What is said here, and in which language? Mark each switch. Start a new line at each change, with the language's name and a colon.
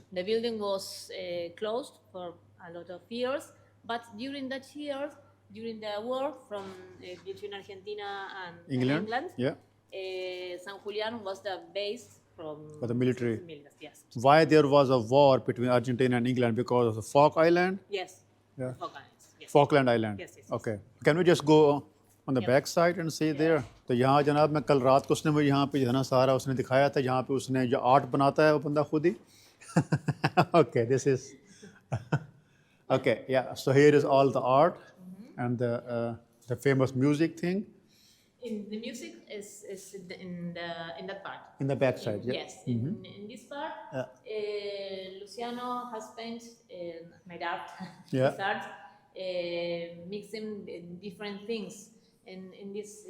English: The building was closed for a lot of years, but during that years, during the war from between Argentina and England yeah San Julian was the base for the military Yes, why there was a war between Argentina and England because of the Falkland yes. Yeah. Falklands, yes. Falkland Island Yes, yes, yes. okay can we just go on the back side and see there
Hindi: तो यहाँ जनाब मैं कल रात को उसने मुझे यहाँ पे जो है ना सारा उसने दिखाया था जहाँ पे उसने जो आर्ट बनाता है वो बंदा खुद ही
English: okay this is okay yeah so here is all the art and the famous music thing In the music is in that part. in the back side yeah Yes, in this part, Luciano has made art, Yeah. his art, mixing different things. In this,